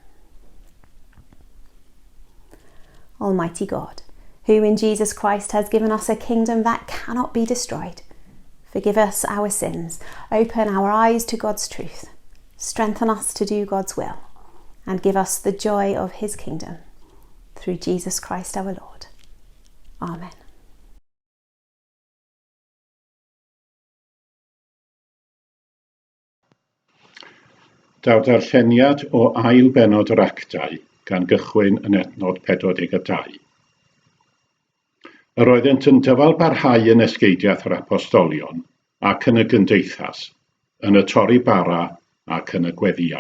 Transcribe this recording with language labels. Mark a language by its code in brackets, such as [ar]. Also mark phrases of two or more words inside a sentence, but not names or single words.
[en] Almighty God, who in Jesus Christ has given us a kingdom that cannot be destroyed, forgive us our sins, open our eyes to God's truth, strengthen us to do God's will, and give us the joy of his kingdom. Through Jesus Christ our Lord. Amen. [cy] Daw darlleniad o ail benod yr Actau gan gychwyn yn adnod 42. Yr oeddent yn dyfalbarhau yn esgeidiaeth yr apostolion ac yn y gymdeithas, yn y torri bara ac yn y gweddiau.